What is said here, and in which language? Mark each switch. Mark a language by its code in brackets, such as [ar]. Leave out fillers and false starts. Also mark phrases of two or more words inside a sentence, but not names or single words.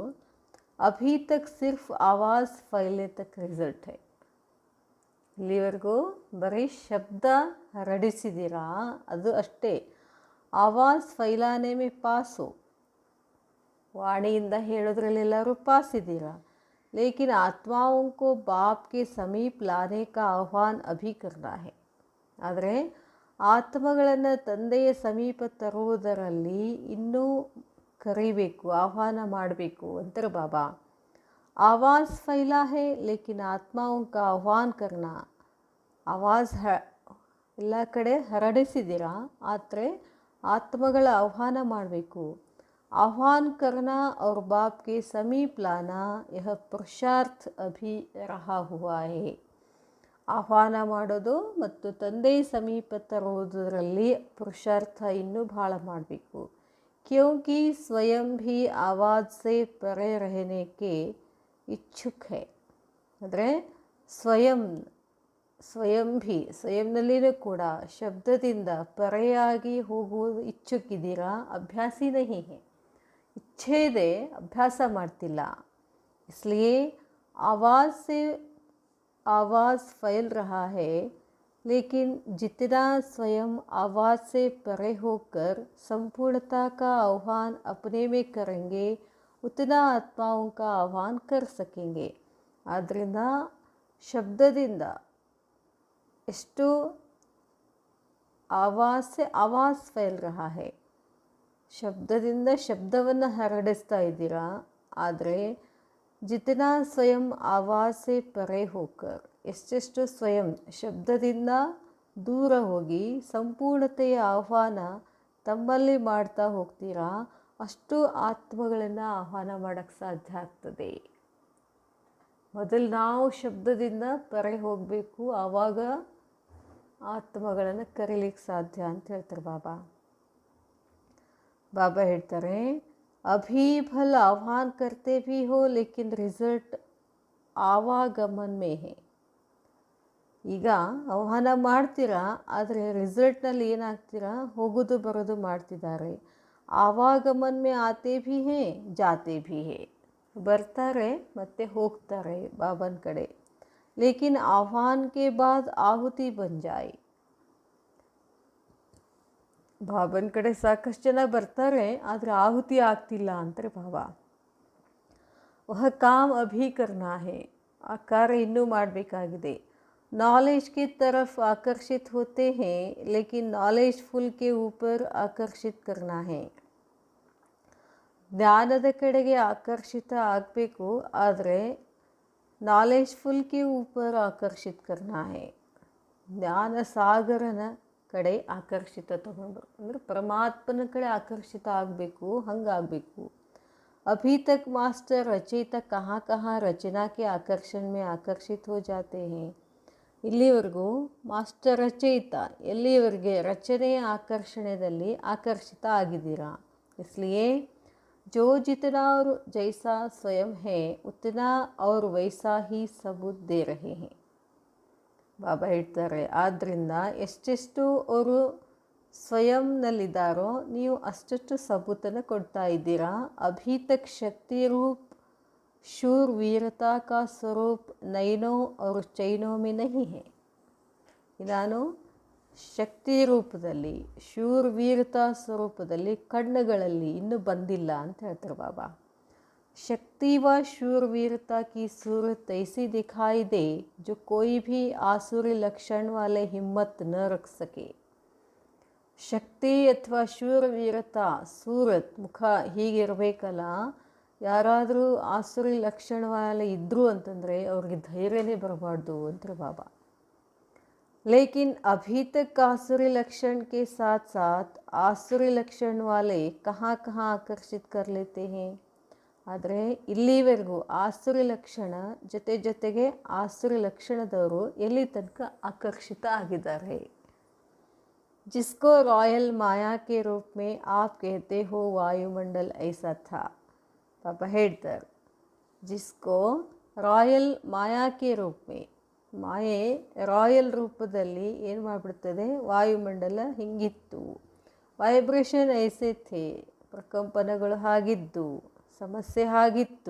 [hi] अभी तक सिर्फ़ आवाज़ फैले तक रिज़ल्ट है. [kn] ಇಲ್ಲಿವರೆಗೂ ಬರೀ ಶಬ್ದ ಹರಡಿಸಿದ್ದೀರಾ, ಅದು ಅಷ್ಟೇ. [hi] आवाज़ फैलाने में [kn] ಪಾಸು, ವಾಣಿಯಿಂದ ಹೇಳೋದ್ರಲ್ಲೆಲ್ಲರೂ ಪಾಸಿದ್ದೀರಾ. [hi] ಲೇಕಿನ್ ಆತ್ಮಾओं को बाप के समीप लाने का आह्वान अभी करना है. [kn] ಆದರೆ ಆತ್ಮಗಳನ್ನು ತಂದೆಯ ಸಮೀಪ ತರುವುದರಲ್ಲಿ ಇನ್ನೂ ಕರಿಬೇಕು, ಆಹ್ವಾನ ಮಾಡಬೇಕು ಅಂತಾರೆ ಬಾಬಾ. [hi] आवाज़ फैला है लेकिन आत्माओं का आह्वान करना. [kn] ಆವಾಜ್ ಎಲ್ಲ ಕಡೆ ಹರಡಿಸಿದ್ದೀರಾ, ಆದರೆ ಆತ್ಮಗಳ ಆಹ್ವಾನ ಮಾಡಬೇಕು. [hi] आह्वान करना और बाप के समीप लाना यह पुरुषार्थ अभी रहा हुआ है. [kn] ಆಹ್ವಾನ ಮಾಡೋದು ಮತ್ತು ತಂದೆಯ ಸಮೀಪ ತರುವುದರಲ್ಲಿ ಪುರುಷಾರ್ಥ ಇನ್ನೂ ಭಾಳ ಮಾಡಬೇಕು. [hi] क्योंकि स्वयं भी आवाज़ से परे रहने के इच्छुक है. [kn] ಅಂದರೆ ಸ್ವಯಂನಲ್ಲಿಯೂ ಕೂಡ ಶಬ್ದದಿಂದ ಪರೆಯಾಗಿ ಹೋಗುವುದು ಇಚ್ಛುಕ್ಕಿದ್ದೀರಾ. [hi] अभ्यासी नहीं है, [kn] ಇಚ್ಛೆ ಇದೆ, ಅಭ್ಯಾಸ ಮಾಡ್ತಿಲ್ಲ. [hi] इसलिए आवाज़ से आवाज़ फैल रहा है, लेकिन जितना स्वयं आवाज़ से परे होकर संपूर्णता का आह्वान अपने में करेंगे उतना आत्माओं का आह्वान कर सकेंगे. [kn] ಆದ್ದರಿಂದ ಶಬ್ದದಿಂದ ಎಷ್ಟು [hi] आवाज़ फैल रहा है, [kn] ಶಬ್ದದಿಂದ ಶಬ್ದವನ್ನು ಹರಡಿಸ್ತಾ ಇದ್ದೀರಾ. ಆದರೆ [hi] जितना स्वयं आवाज़ से परे होकर [kn] ಎಷ್ಟೆಷ್ಟು ಸ್ವಯಂ ಶಬ್ದದಿಂದ ದೂರ ಹೋಗಿ ಸಂಪೂರ್ಣತೆಯ ಆಹ್ವಾನ ತಮ್ಮಲ್ಲಿ ಮಾಡ್ತಾ ಹೋಗ್ತೀರಾ, ಅಷ್ಟು ಆತ್ಮಗಳನ್ನು ಆಹ್ವಾನ ಮಾಡೋಕ್ಕೆ ಸಾಧ್ಯ ಆಗ್ತದೆ. ಮೊದಲು ನಾವು ಶಬ್ದದಿಂದ ಪರೆ ಹೋಗಬೇಕು, ಆವಾಗ ಆತ್ಮಗಳನ್ನು ಕರೀಲಿಕ್ಕೆ ಸಾಧ್ಯ ಅಂತ ಹೇಳ್ತಾರೆ ಬಾಬಾ. ಬಾಬಾ ಹೇಳ್ತಾರೆ, [hi] अभी भल आह्वान करते भी हो लेकिन रिजल्ट आवागमन में है. [kn] ಈಗ ಆಹ್ವಾನ ಮಾಡ್ತೀರಾ, ಆದರೆ ರಿಸಲ್ಟ್ನಲ್ಲಿ ಏನಾಗ್ತೀರಾ, ಹೋಗೋದು ಬರೋದು ಮಾಡ್ತಿದ್ದಾರೆ. [hi] आवागमन में आते भी हैं जाते भी हैं, [kn] ಬರ್ತಾರೆ ಮತ್ತು ಹೋಗ್ತಾರೆ ಬಾಬನ ಕಡೆ. [hi] लेकिन आह्वान के बाद आहुति बन जाए. [kn] ಬಾಬನ ಕಡೆ ಸಾಕಷ್ಟು ಜನ ಬರ್ತಾರೆ, ಆದರೆ ಆಹುತಿ ಆಗ್ತಿಲ್ಲ ಅಂತಾರೆ ಬಾಬಾ. [hi] वह काम अभी करना है, [kn] ಆ ಕಾರ್ಯ ಇನ್ನೂ ಮಾಡಬೇಕಾಗಿದೆ. [hi] नॉलेज की तरफ आकर्षित होते हैं लेकिन नॉलेज फुल के ऊपर आकर्षित करना है. [kn] ಜ್ಞಾನದ ಕಡೆಗೆ ಆಕರ್ಷಿತ ಆಗಬೇಕು, ಆದರೆ [hi] नॉलेज फुल के ऊपर आकर्षित करना है. [kn] ಜ್ಞಾನ ಸಾಗರನ ಕಡೆ ಆಕರ್ಷಿತ ತಗೊಂಡು, ಅಂದರೆ ಪರಮಾತ್ಮನ ಕಡೆ ಆಕರ್ಷಿತ ಆಗಬೇಕು, ಹಂಗಾಗಬೇಕು. [hi] अभी तक मास्टर रचयिता कहाँ कहाँ रचना के आकर्षण में आकर्षित हो जाते हैं. [kn] ಇಲ್ಲಿವರೆಗೂ ಮಾಸ್ಟರ್ ರಚಯಿತ ಎಲ್ಲಿವರೆಗೆ ರಚನೆಯ ಆಕರ್ಷಣೆಯಲ್ಲಿ ಆಕರ್ಷಿತ ಆಗಿದ್ದೀರಾ. [hi] इसलिए जो जितना और जैसा स्वयं है उतना और वैसा ही सबूत दे रहे हैं. [kn] ಬಾಬಾ ಹೇಳ್ತಾರೆ, ಆದ್ದರಿಂದ ಎಷ್ಟೆಷ್ಟು ಅವರು ಸ್ವಯಂನಲ್ಲಿದ್ದಾರೋ ನೀವು ಅಷ್ಟಷ್ಟು ಸಬೂತನ್ನು ಕೊಡ್ತಾ ಇದ್ದೀರಾ. [hi] अभी तक शक्ति रूप शूर वीरता का स्वरूप नैनों और चैनों में नहीं है. [kn] ನಾನು ಶಕ್ತಿ ರೂಪದಲ್ಲಿ, ಶೂರ್ ವೀರತಾ ಸ್ವರೂಪದಲ್ಲಿ, ಕಣ್ಣುಗಳಲ್ಲಿ ಇನ್ನೂ ಬಂದಿಲ್ಲ ಅಂತ ಹೇಳ್ತಾರೆ ಬಾಬಾ. [hi] शक्ति व शूरवीरता की सूरत ऐसी दिखाई दे जो कोई भी आसुरी लक्षण वाले हिम्मत न रख सके. [kn] ಶಕ್ತಿ ಅಥವಾ ಶೂರವೀರತಾ ಸೂರತ್ ಮುಖ ಹೀಗಿರಬೇಕಲ್ಲ, ಯಾರಾದರೂ ಆಸುರಿ ಲಕ್ಷಣವಾಲ ಇದ್ದರು ಅಂತಂದರೆ ಅವ್ರಿಗೆ ಧೈರ್ಯನೇ ಬರಬಾರ್ದು ಅಂತಾರೆ ಬಾಬಾ. [hi] लेकिन अभी तक आसुरी लक्षण के साथ साथ आसुरी लक्षण वाले कहाँ कहाँ आकर्षित कर लेते हैं. [kn] ಆದರೆ ಇಲ್ಲಿವರೆಗೂ ಆಸುರಿ ಲಕ್ಷಣ ಜೊತೆಗೆ ಆಸುರಿ ಲಕ್ಷಣದವರು ಎಲ್ಲಿ ತನಕ ಆಕರ್ಷಿತ ಆಗಿದ್ದಾರೆ. [hi] जिसको रॉयल माया के रूप में आप कहते हो वायुमंडल ऐसा था. [kn] पापा ಹೇಳ್ತಾರೆ, [hi] जिसको रॉयल माया के रूप में, [kn] ಮಾಯೆ ರಾಯಲ್ ರೂಪದಲ್ಲಿ ಏನು ಮಾಡಿಬಿಡ್ತದೆ, ವಾಯುಮಂಡಲ ಹಿಂಗಿತ್ತು. [hi] वाइब्रेशन ऐसे थे, [kn] ಪ್ರಕಂಪನಗಳು ಹಾಗಿದ್ದು, ಸಮಸ್ಯೆ ಆಗಿತ್ತು.